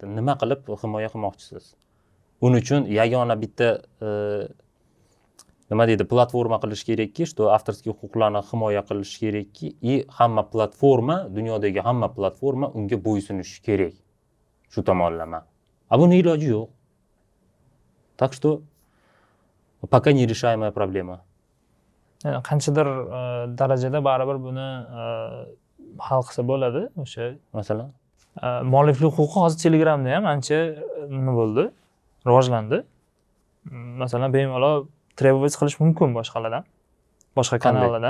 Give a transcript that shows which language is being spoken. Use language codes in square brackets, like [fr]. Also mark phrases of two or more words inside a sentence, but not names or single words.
[uz] Nima qilib himoya qilmoqchisiz? Uning uchun yagona bitta nima deydi, platforma qilish kerakki, что avtorskiy huquqlarni himoya qilish kerakki, hamma platforma, dunyodagi hamma platforma unga bo'ysunishi kerak. Shu tomonlama. Buni iloji yo'q. [ru] Так что пока нерешаемая проблема. [uz] Qanchadir darajada baribir buni hal qilsa bo'ladi o'sha. Masalan, mualliflik huquqi hozir Telegramda ham ancha nima bo'ldi, rivojlandi. Masalan, bemalol требовать qilish mumkin boshqalardan, boshqa kanallardan.